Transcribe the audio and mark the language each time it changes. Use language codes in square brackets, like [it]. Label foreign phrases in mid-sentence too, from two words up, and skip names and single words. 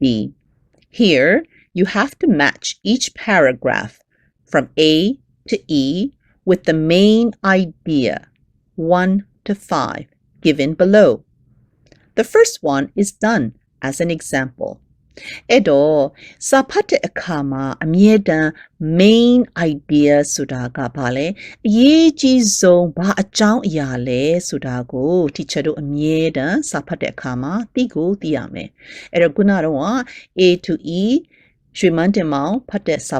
[en] Here, you have to match each paragraph from A to E with the main idea, 1 to 5, given below. The first one is done as an example. [my] အဲ့တော့စာဖတ်တဲ့အခါမှာအမြဲတမ်း [en] main idea [my] ဆိုတာကဘာလဲအရေးကြီးဆုံးဘာအကြောင်းအရာလဲဆိုတာကို teacher တို့အမြဲ တမ်းစာဖတ်တဲ့အခါမှာသိရမယ်အဲ့တော့ခုနတော့ [en] A to E [my] ရွှေမန်းတင်မောင်ဖတ်တဲ့စာ